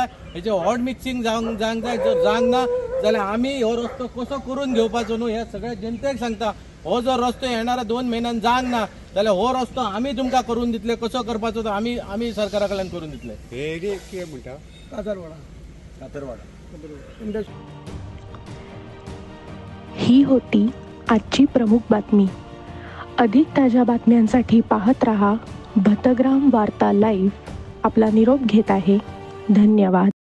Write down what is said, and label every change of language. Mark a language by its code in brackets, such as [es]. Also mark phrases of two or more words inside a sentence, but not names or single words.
[kok] हेचे [en] hot mixing [kok] जावंक जाय. जर जावंक ना जाल्यार आमी हो रस्तो कसो करून घेवपाचो न्हू हे सगळ्या जनतेक सांगता. हो जर रस्तो येणाऱ्या 2 म्हयन्यान जावंक ना जाल्यार हो रस्तो आमी तुमकां करून दितले. कसो करपाचो तो आमी सरकारा कडल्यान करून दितले. हे कितें म्हणटा कातरवाडा. [mr] ही होती आजची प्रमुख बातमी. अधिक ताज्या बातम्यांसाठी पाहत रहा भतग्राम वार्ता लाईव्ह. आपला निरोप घेत आहे. धन्यवाद.